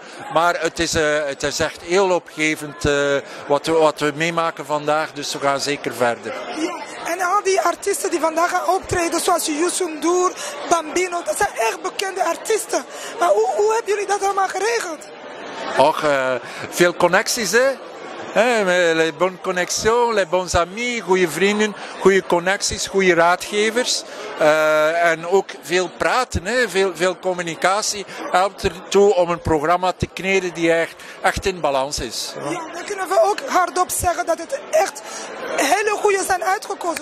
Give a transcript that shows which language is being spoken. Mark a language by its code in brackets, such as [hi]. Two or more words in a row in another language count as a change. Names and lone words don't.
[nl] Maar het is echt heel opgevend wat we meemaken vandaag, dus we gaan zeker verder. Ja, en al die artiesten die vandaag gaan optreden, zoals Youssou N'Dour, Bambino, dat zijn echt bekende artiesten. Maar hoe hebben jullie dat allemaal geregeld? Och, veel connecties, hè? [fr] Les bonnes connexions, les bons amis, [nl] goede vrienden, goede connecties, goede raadgevers. En ook veel praten, hè? Veel communicatie helpt ertoe om een programma te kneden die echt in balans is. Ja, dan kunnen we ook hardop zeggen dat het echt hele goede zijn uitgekozen.